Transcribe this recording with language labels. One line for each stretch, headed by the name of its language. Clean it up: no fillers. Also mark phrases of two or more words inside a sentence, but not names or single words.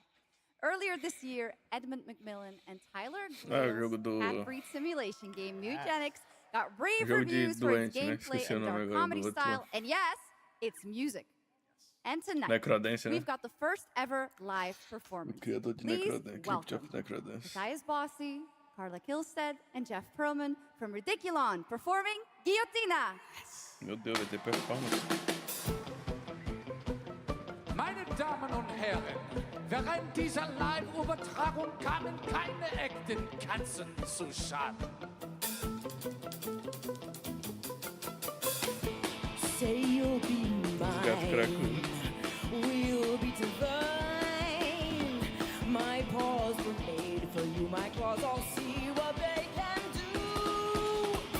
English: Earlier this year, Edmund McMillan and Tyler Glee's half-breed simulation game, Mutagenics, got rave reviews for its gameplay and dark comedy style. And yes, it's music. And tonight, we've got the first ever live performance. Please welcome Matthias Bossi, Carla Kilstead, and Jeff Perlman from Ridiculon performing Guillotina.
Portuguese: Meu Deus, vai ter performance.
German: Meine Damen und Herren, während dieser Live-Übertragung kamen keine echten Katzen zu Schaden.
English: Say you'll be mine, we'll be divine. My paws were made for you, my claws all see what they can do.